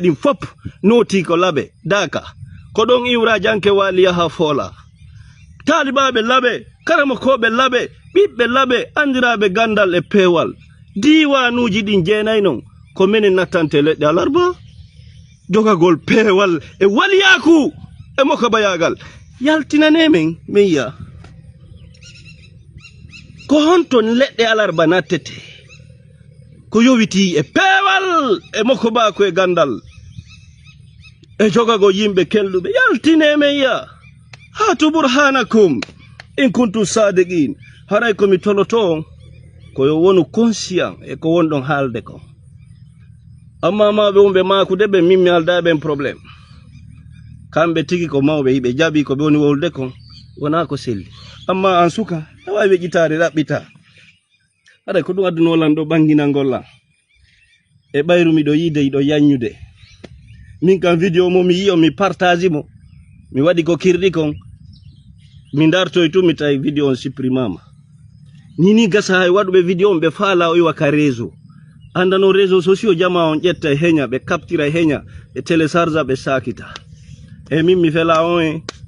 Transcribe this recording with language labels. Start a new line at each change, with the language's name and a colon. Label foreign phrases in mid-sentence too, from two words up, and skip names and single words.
Fula: ɗin fop noti ko laɓe daka ko ɗon iwra janke wali yaha fola talibaɓe laɓe karamokoɓe laɓe ɓiɓɓe laɓe andiraɓe gandal e pewal diwanuji ɗin jeenayi non ko menen nattante leɗɗe alarba jogagol pewal e waliyaku e moko bayagal yaltinane men yiya ko honton leɗɗe alarba nattete ko yowiti e pewal e moko bako e gandal e jogago yimɓe kelluɓe yaltine men yiya
Arabic: هاتوا برهانكم إن كنتم صادقين
Fula: haray komi toloto ko yo wonu conscient e ko wonɗon haalde ko amma maɓe wonɓe makude ɓe mimmi aldaɓen probléme kamɓe tigi ko mawɓe yiɓe jaɓi ko ɓe woni wolde kon wona ko selli amma an suka a wawi weƴitade ɗaɓɓita haɗa ko ɗum addunolan ɗo ɓangina gollan e ɓayru miɗo yiide yiɗo yanñude min kam vidéo mo mi yiyo mi partage mo mi waɗi ko kirɗi kon mi dartoy tu mi tawi vidéo on supprimama nini gasa hay waɗuɓe vidéo on ɓe faala o iwa ka réseau andano
French: réseau sociaux
Fula: jama on ƴetta e heña ɓe captira e heña ɓe télécharge ɓe sakita e min mi fela on